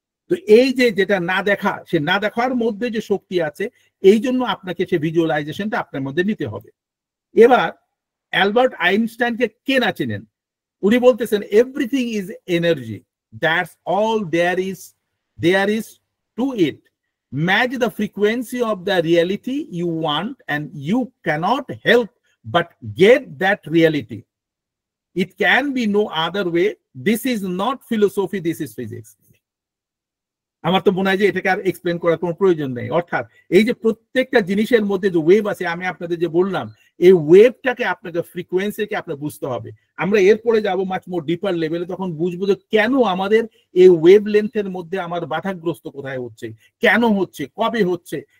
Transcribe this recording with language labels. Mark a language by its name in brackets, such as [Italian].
[Bangla] তো এই যে যেটা না দেখা, সে না দেখার মধ্যে যে শক্তি আছে, এই জন্য আপনাকে সে ভিজুয়ালাইজেশনটা আপনার মধ্যে নিতে হবে। এবার অ্যালবার্ট আইনস্টাইনকে কে না চেনেন? উনি বলতেছেন [English] Everything is energy, that's all there is to it. Match the frequency of the reality you want and you cannot help but get that reality. It can be no other way. This is not philosophy, this is physics. [Bangla] আমার তো মনে হয় যে এটাকে আর explain করার কোনো প্রয়োজন নেই। অর্থাৎ এই যে প্রত্যেকটা জিনিসের মধ্যে যে ওয়েভ আছে, আমি আপনাদের যে বললাম, এই ওয়েভটাকে আপনাকে ফ্রিকোয়েন্সিকে আপনার বুঝতে হবে। আমরা এরপরে যাব মাচ মোর ডিপার লেভেলে, তখন বুঝবো যে কেন আমাদের এই ওয়েভ লেন্থের মধ্যে আমার বাধাগ্রস্ত কোথায় হচ্ছে, কেন হচ্ছে, কবে হচ্ছে।